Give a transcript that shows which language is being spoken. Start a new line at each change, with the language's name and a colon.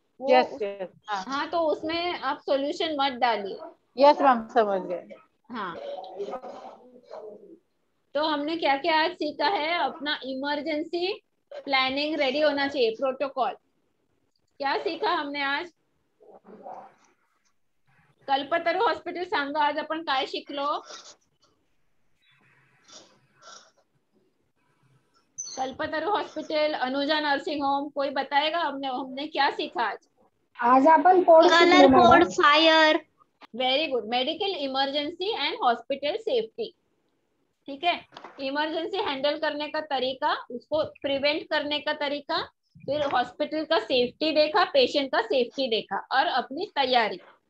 English: Yes.
Hindi: हाँ तो उसमें आप सॉल्यूशन मत डालिए।
English: yes ma'am,
Hindi: समझ गए। हाँ तो हमने क्या क्या आज सीखा है? अपना इमरजेंसी प्लानिंग रेडी होना चाहिए, प्रोटोकॉल। क्या सीखा हमने आज?
Marathi: कल्पतरू हॉस्पिटल सांगा आज आपण काय शिकलो?
Hindi: Kalpataru hospital, Anuja nursing home, कोई बताएगा हमने क्या सीखा आज? आज अपन colour code, fire.
English: Very good. Medical emergency and hospital safety.
Hindi: ठीक है, इमरजेंसी हैंडल करने का तरीका, उसको प्रिवेंट करने का तरीका, फिर हॉस्पिटल का सेफ्टी देखा, पेशेंट का सेफ्टी देखा और अपनी तैयारी।